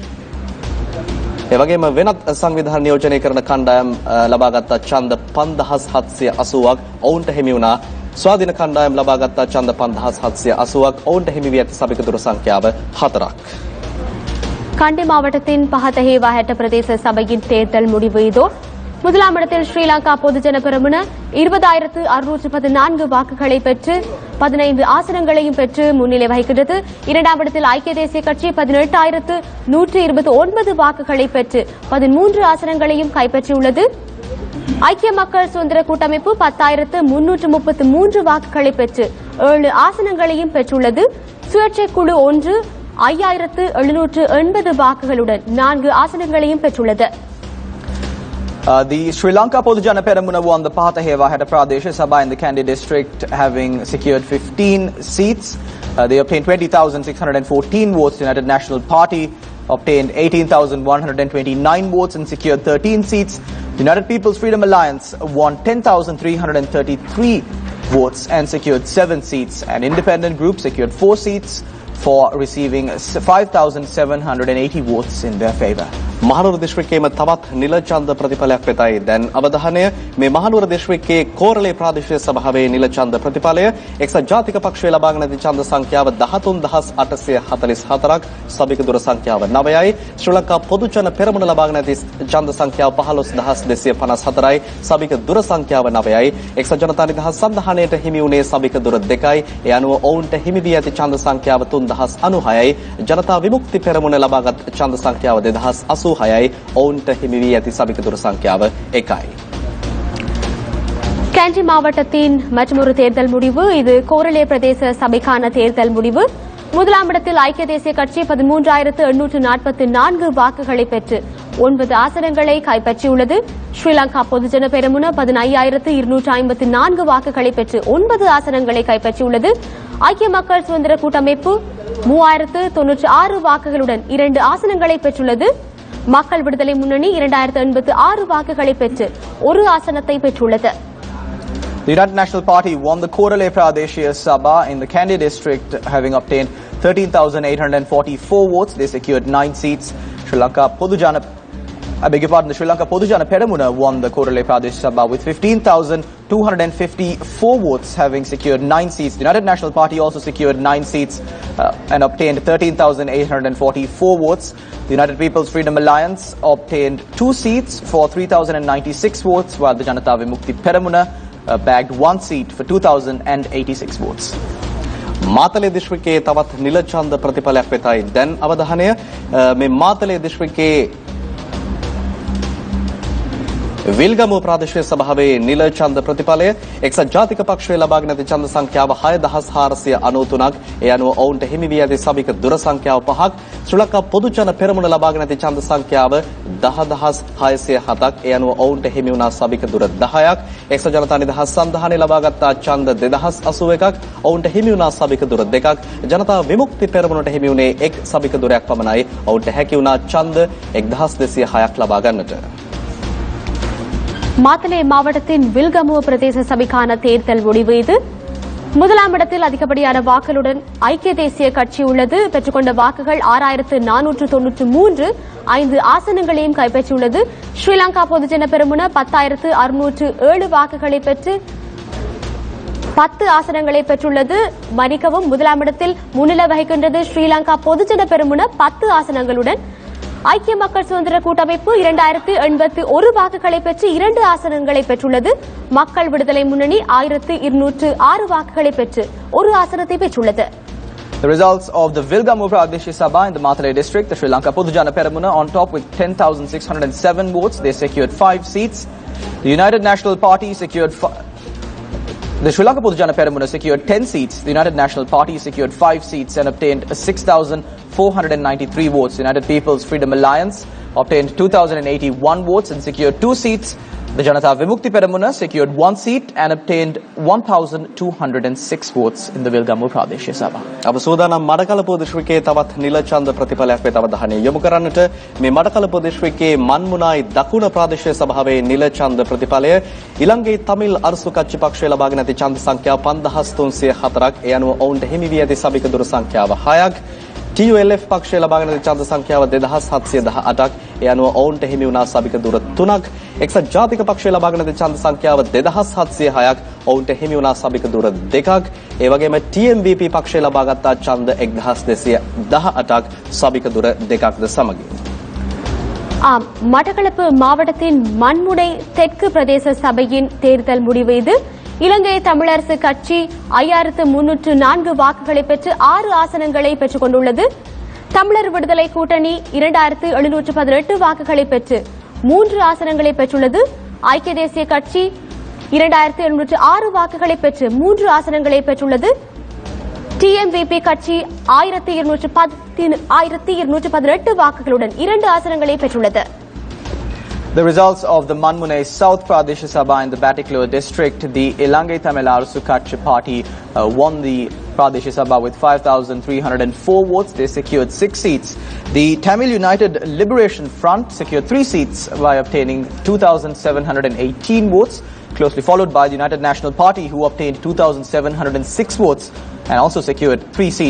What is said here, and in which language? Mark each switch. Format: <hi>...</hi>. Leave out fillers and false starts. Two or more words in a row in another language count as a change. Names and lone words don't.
<si>ඒ වගේම වෙනත් සංවිධාන නියෝජනය කරන කණ්ඩායම් ලබාගත් ඡන්ද 5780ක් ඔවුන්ට හිමි වුණා ස්වාධීන කණ්ඩායම් ලබාගත් ඡන්ද 5780ක් ඔවුන්ට හිමි වී ඇති සභික දුර සංඛ්‍යාව 4ක්.</si> <ta>கண்டி மாவட்டத்தின் பஹதஹேவா ஹெட்ட பிரதேச சபையின் தேர்தல் முடிவு இதோ முதலாம் இடத்தில் ஸ்ரீலங்கா பொதுஜன பெரமுன 20614 வாக்குகளை பெற்று 15 ஆசனங்களையும் பெற்று முன்னிலை வகிக்கிறது. இரண்டாம் இடத்தில் ஐக்கிய தேசிய கட்சி 18129 வாக்குகளை பெற்று 13 ஆசனங்களையும் கைப்பற்றியுள்ளது. ஐக்கிய மக்கள் சுதந்திர கூட்டமைப்பு 10333 வாக்குகளை பெற்று 7 ஆசனங்களையும் பெற்றுள்ளது. சுயேட்சை குழு 1 5780 வாக்குகளுடன் 4 ஆசனங்களையும் பெற்றுள்ளது.</ta> <en>The Sri Lanka Podujana Peramuna won the Pahataheva Heta Pradesh Sabha in the Kandy district, having secured 15 seats. They obtained 20,614 votes. The United National Party obtained 18,129 votes and secured 13 seats. United People's Freedom Alliance won 10,333 votes and secured 7 seats. An independent group secured 4 seats for receiving 5,780 votes in their favour.</en> <si>මහනුවර දිස්ත්‍රික්කයේම තවත් නිල ඡන්ද ප්‍රතිඵලයක් වෙතයි දැන් අවධානය මේ මහනුවර දිස්ත්‍රික්කයේ කෝරළේ ප්‍රාදේශීය සභාවේ නිල ඡන්ද ප්‍රතිඵලය එක්සත් ජාතික පක්ෂය ලබාගෙන ඇති ඡන්ද සංඛ්‍යාව 13844ක් සභික දුර සංඛ්‍යාව 9යි ශ්‍රී ලංකා පොදු ජන පෙරමුණ ලබාගෙන ඇති ඡන්ද සංඛ්‍යාව 15254යි සභික දුර සංඛ්‍යාව 9යි එක්සත් ජනතා නිදහස් සන්ධානයට හිමි වුණේ සභික දුර 2යි ඒ අනුව ඔවුන්ට හිමි වී ඇති ඡන්ද සංඛ්‍යාව 3096යි ජනතා විමුක්ති පෙරමුණ ලබාගත් ඡන්ද සංඛ්‍යාව 2080 ඔවුන්ට හිමි වී ඇති සභික දුර සංඛ්‍යාව 1යි.</si> <ta>கேண்டி மாவட்டத்தின் மற்றொரு தேர்தல் முடிவு இது கோரளே பிரதேச சபைக்கான தேர்தல் முடிவு. முதலாம் இடத்தில் ஐக்கிய தேசிய கட்சி 13,844 வாக்குகளை பெற்று 9 ஆசனங்களை கைப்பற்றியுள்ளது. ஸ்ரீலங்கா பொதுஜன பெரமுன 15,254 வாக்குகளை பெற்று 9 ஆசனங்களை கைப்பற்றியுள்ளது. ஐக்கிய மக்கள் சுதந்திர கூட்டமைப்பு 3,096 வாக்குகளுடன் 2 ஆசனங்களை பெற்றுள்ளது. மக்கள் விடுதலை முன்னணி 2,086 வாக்குகளை பெற்று 1 ஆசனத்தை பெற்றுள்ளது.</ta> <en>The United National Party won the Korale Pradeshiya Sabha in the Kandy district, having obtained 13,844 votes. They secured 9 seats. Sri Lanka Podujana Peramuna won the Korale Pradesh Sabha with 15,254 votes, having secured 9 seats. The United National Party also secured 9 seats and obtained 13,844 votes. The United People's Freedom Alliance obtained 2 seats for 3,096 votes, while the Janata Vimukti Peramuna bagged 1 seat for 2,086 votes.</en> <si>මාතලේ දිස්ත්‍රික්කයේ තවත් නිල ඡන්ද ප්‍රතිඵලයක් වෙතයි දැන් අවධානය මේ මාතලේ දිස්ත්‍රික්කයේ විල්ගමුව ප්‍රාදේශීය සභාවේ නිල ඡන්ද ප්‍රතිඵලය එක්සත් ජාතික පක්ෂය ලබාගෙන ඇති ඡන්ද සංඛ්‍යාව 6,493ක් ඒ අනුව ඔවුන්ට හිමි වී ඇති සභික දුර සංඛ්‍යාව 5ක් ශ්‍රී ලංකා පොදු ජන පෙරමුණ ලබාගෙන ඇති ඡන්ද සංඛ්‍යාව 10,607ක් ඒ අනුව ඔවුන්ට හිමි වුණා සභික දුර 10ක් එක්සත් ජනතා නිදහස් සන්ධානය ලබාගත් ඡන්ද 2081ක් ඔවුන්ට හිමි වුණා සභික දුර 2ක් ජනතා විමුක්ති පෙරමුණට හිමි වුණේ 1 සභික දුරයක් පමණයි ඔවුන්ට හැකි වුණා ඡන්ද 1206ක් ලබා ගන්නට.</si> <ta>மாத்தளை மாவட்டத்தின் வில்கமுவ பிரதேச சபைக்கான தேர்தல் முடிவு இது. முதலாம் இடத்தில் அதிகப்படியான வாக்குகளுடன் ஐக்கிய தேசிய கட்சி உள்ளது. பெற்றுக்கொண்ட வாக்குகள் 6,493 5 ஆசனங்களையும் கைப்பற்றியுள்ளது. ஸ்ரீலங்கா பொதுஜன பெரமுன 10,607 வாக்குகளை பெற்று 10 ஆசனங்களை பெற்றுள்ளது. மன்னிக்கவும், முதலாம் இடத்தில் முன்னிலை வகிக்கின்றது ஸ்ரீலங்கா பொதுஜன பெரமுன 10 ஆசனங்களுடன். ஐக்கிய மக்கள் சுதந்திர கூட்டமைப்பு 2,081 வாக்குகளை பெற்று 2 ஆசனங்களை பெற்றுள்ளது. மக்கள் விடுதலை முன்னணி 1,206 வாக்குகளை பெற்று 1 ஆசனத்தை பெற்றுள்ளது.</ta> <en>The results of the Vilgamu Pradeshiya Sabha in the Matale district, the Sri Lanka Podujana Peramuna on top with 10,607 votes. They secured 5 seats. The United National Party secured the Sri Lanka Podujana Peramuna secured 10 seats. The United National Party secured 5 seats and obtained 6,493 votes. The United People's Freedom Alliance obtained 2,081 votes and secured 2 seats. The Janata Vimukti Peramuna secured 1 seat and obtained 1,206 votes in the Vilgamu Pradeshiya Sabha.</en> <si>අප සූදානම් මඩකලපුව දිස්ත්‍රික්කයේ තවත් නිල ඡන්ද ප්‍රතිඵලයක් වෙත අවධානය යොමු කරන්නට මේ මඩකලපුව දිස්ත්‍රික්කයේ මන්මුනායි දකුණ ප්‍රාදේශීය සභාවේ නිල ඡන්ද ප්‍රතිඵලය ඉලංගේ තමිල් අර්සු කච්චි පක්ෂය ලබාගෙන ඇති ඡන්ද සංඛ්‍යාව 5,304ක් ඒ අනුව ඔවුන්ට හිමි වී ඇති සභික දුර සංඛ්‍යාව 6ක් TULF පක්ෂය ලබාගෙන ඇති ඡන්ද සංඛ්‍යාව 2,718ක් ඒ අනුව ඔවුන්ට හිමි වුණා සභික දුර 3ක් එක්සත් ජාතික පක්ෂය ලබාගෙන ඇති ඡන්ද සංඛ්‍යාව 2,706ක් ඔවුන්ට හිමි වුණා සභික දුර 2ක් ඒ වගේම TMVP පක්ෂය ලබාගත් ඡන්ද 1,218ක් සභික දුර 2ක්ද සමගින්</si> <ta>மட்டக்களப்பு மாவட்டத்தின் மண்முனை தெற்கு பிரதேச சபையின் தேர்தல் முடிவு இது. இலங்கை தமிழரசு கட்சி 5,304 வாக்குகளை பெற்று 6 ஆசனங்களை பெற்றுக் கொண்டுள்ளது. தமிழர் விடுதலை கூட்டணி 2,718 வாக்குகளை பெற்று 3 ஆசனங்களை பெற்றுள்ளது. ஐக்கிய தேசிய கட்சி 2,706 வாக்குகளை பெற்று 3 ஆசனங்களை பெற்றுள்ளது. TMVP கட்சி 1,218 வாக்குகளுடன் 2 ஆசனங்களை பெற்றுள்ளது.</ta> <en>The results of the Manmune South Pradesh Sabha in the Batikloa district, the Ilangai Tamil Arasu Katchi party won the Pradesh Sabha with 5,304 votes. They secured 6 seats. The Tamil United Liberation Front secured 3 seats by obtaining 2,718 votes, closely followed by the United National Party, who obtained 2,706 votes and also secured 3 seats.</en>